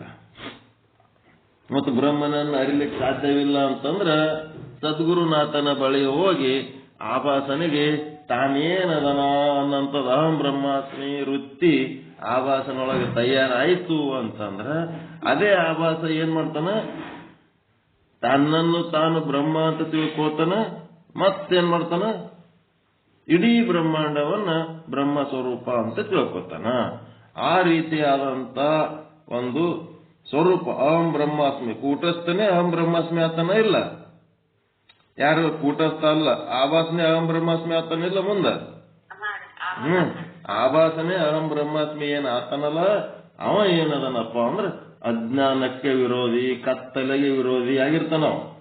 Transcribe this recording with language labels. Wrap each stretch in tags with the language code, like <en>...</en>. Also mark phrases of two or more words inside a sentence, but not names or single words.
<kn>ಮತ್ತು ಬ್ರಹ್ಮನನ್ನು ಅರಿಲಿಕ್ಕೆ ಸಾಧ್ಯವಿಲ್ಲ ಅಂತಂದ್ರ ಸದ್ಗುರುನಾಥನ ಬಳಿ ಹೋಗಿ ಆಭಾಸನಿಗೆ ತಾನೇನದನ ಅನ್ನಂಥದ್ದು</kn> <sa>ಅಹಂ ಬ್ರಹ್ಮಾಸ್ಮಿ</sa> <kn>ವೃತ್ತಿ ಆಭಾಸನೊಳಗೆ ತಯಾರಾಯಿತು ಅಂತಂದ್ರ ಅದೇ ಆಭಾಸ ಏನ್ ಮಾಡ್ತಾನ? ತನ್ನನ್ನು ತಾನು ಬ್ರಹ್ಮ ಅಂತ ತಿಳ್ಕೋತಾನ. ಮತ್ತೇನ್ ಮಾಡ್ತಾನ? ಇಡೀ ಬ್ರಹ್ಮಾಂಡವನ್ನ ಬ್ರಹ್ಮ ಸ್ವರೂಪ ಅಂತ ತಿಳ್ಕೊತಾನ. ಆ ರೀತಿಯಾದಂತ ಒಂದು ಸ್ವರೂಪ</kn> <sa>ಅಹಂ ಬ್ರಹ್ಮಾಸ್ಮಿ.</sa> <kn>ಕೂಟಸ್ಥನೇ</kn> <sa>ಅಹಂ ಬ್ರಹ್ಮಾಸ್ಮಿ</sa> <kn>ಆತನ ಇಲ್ಲ. ಯಾರು ಕೂಟಸ್ಥ ಅಲ್ಲ, ಆಭಾಸನೆ</kn> <sa>ಅಹಂ ಬ್ರಹ್ಮಾಸ್ಮಿ</sa> <kn>ಆತನಿಲ್ಲ ಮುಂದ. ಆಭಾಸನೆ</kn> <sa>ಅಹಂ ಬ್ರಹ್ಮಾಸ್ಮಿ</sa> <kn>ಏನ್ ಆತನಲ್ಲ ಅವ ಏನದನಪ್ಪ ಅಂದ್ರೆ ಅಜ್ಞಾನಕ್ಕೆ ವಿರೋಧಿ, ಕತ್ತಲೆಗೆ ವಿರೋಧಿ ಆಗಿರ್ತಾನ.</kn>